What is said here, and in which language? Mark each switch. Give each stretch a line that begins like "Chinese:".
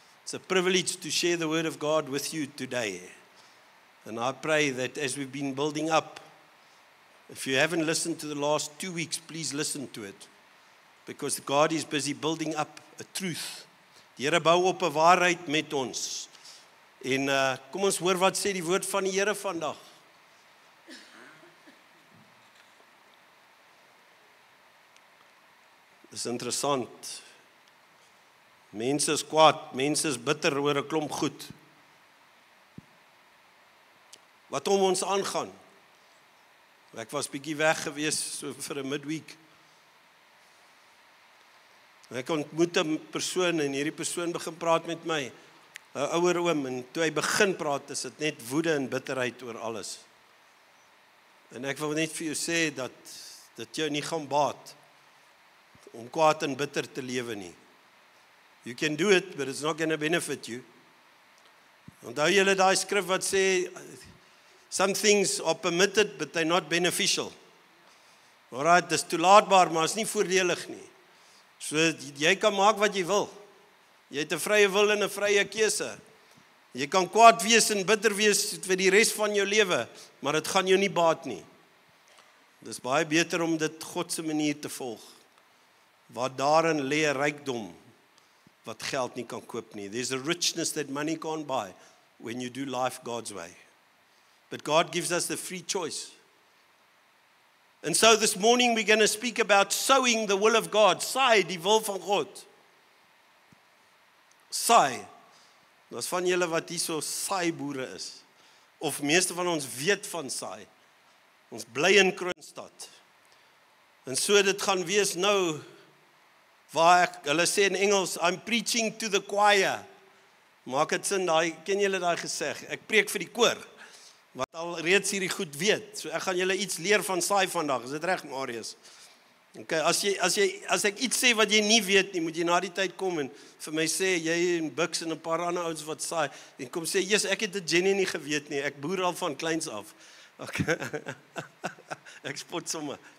English: It's a privilege to share the word of God with you today. And I pray that as we've been building up, if you haven't listened to the last 2 weeks, please listen to it. Because God is busy building up a truth.
Afrikaans: Die Here bou op 'n waarheid met ons. En kom ons hoor wat sê die woord van die Here vandag. Dis interessant. Mense is kwaad, mense is bitter oor 'n klomp goed. Wat om ons aangaan. Ek was bietjie weg gewees so vir 'n midweek. Ek ontmoet 'n persoon en hierdie persoon begin praat met my, 'n ouer oom, en toe hy begin praat, is dit net woede en bitterheid oor alles. En ek wil net vir jou sê dat dit jou nie gaan baat om kwaad en bitter te lewe nie.
English: You can do it, but it's not going to benefit you.
Afrikaans: Onthou julle daai skrif wat sê,
English: some things are permitted, but they're not beneficial.
Afrikaans: Alright, dis toelaatbaar, maar is nie voordelig nie. So, jy kan maak wat jy wil. Jy het 'n vrye wil en 'n vrye keuse. Jy kan kwaad wees en bitter wees vir die res van jou lewe, maar dit gaan jou nie baat nie. Dis baie beter om dit God se manier te volg. Wat daarin lê 'n rykdom wat geld nie kan koop nie.
English: There's a richness that money can't buy when you do life God's way. But God gives us the free choice. And so this morning we're going to speak about sowing the will of God.
Afrikaans: Saai die wil van God. Saai. Daar's van julle wat hier so saai boere is. Of meeste van ons weet van saai. Ons bly in Kroonstad. En so dit gaan wees nou waar hulle sê in Engels,
English: I'm preaching to the choir.
Afrikaans: Maak dit sin, ken julle daai geseg? Ek preek vir die koor, wat al reeds hierdie goed weet. So ek gaan julle iets leer van saai vandag. Is dit reg, Marius? Okay, as ek iets sê wat jy nie weet nie, moet jy na die tyd kom en vir my sê, jy en Bux en 'n paar ander ouens wat saai, en kom sê, yes, ek het dit Jenny nie geweet nie, ek boer al van kleins af. Okay. Ek spot sommer.